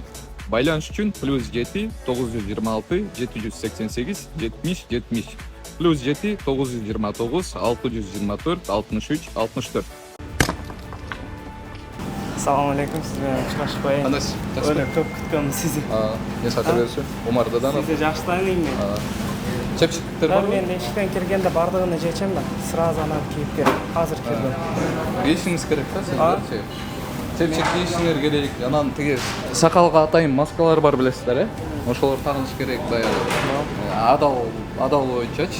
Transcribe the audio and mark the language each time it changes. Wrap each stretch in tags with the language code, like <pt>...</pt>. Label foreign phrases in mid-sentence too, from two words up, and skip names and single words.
<ky>Байланыш үчүн +7 926 788 70 70 +7 929 624 63 64.</ky> <uz>Assalomu alaykum, siz bilan uchrashib qo'ying.</uz> <ky>Кандайсыз?</ky> <uz>O'ylab ko'p kutgandim sizni.</uz> <ky>Несакыр берүүчү Умар Даданов.</ky> <uz>Sizni yaxshi taniyman.</uz> <ky>Чепчиктер барбы? Men ишиктен киргенде бардыгын жечем да, сразу анан кийип керек. Азыр кирдим. Кийишиңиз керек да сиздерчи. Чепчик кийишиңер керек. Анан тиги сакалга атайын маскалар бар билесиздер, Ошолор тагылыш керек баягы. Адал боюнчачы.</ky>